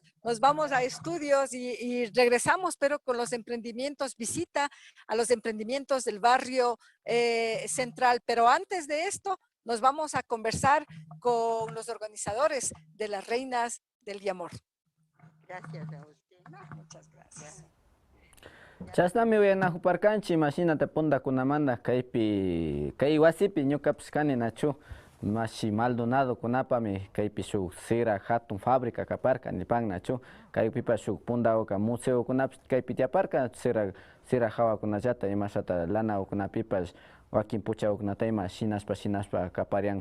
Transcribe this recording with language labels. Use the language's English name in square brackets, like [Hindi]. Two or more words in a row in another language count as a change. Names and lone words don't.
[Spanish] Nos vamos a estudios y regresamos, pero con los emprendimientos, visita a los emprendimientos del barrio central. Pero antes de esto, nos vamos a conversar con los organizadores de las Reinas del Yamor. Gracias a usted. Muchas gracias. [Quechua] Chasnami uyanahuparkanchi imagínate ponda kunamanda kaypi kay wasipi ñukapish kani nachu mashi Maldonado kunapami kaypi shuk sira hatun fábrica kaparka nipan nachu kaypipa shuk pundawka museo kunapish kaypi tiyaparka sira hawakunallata imashata lana ukunapipash wakin puchawkunata ima shinashpa kaparian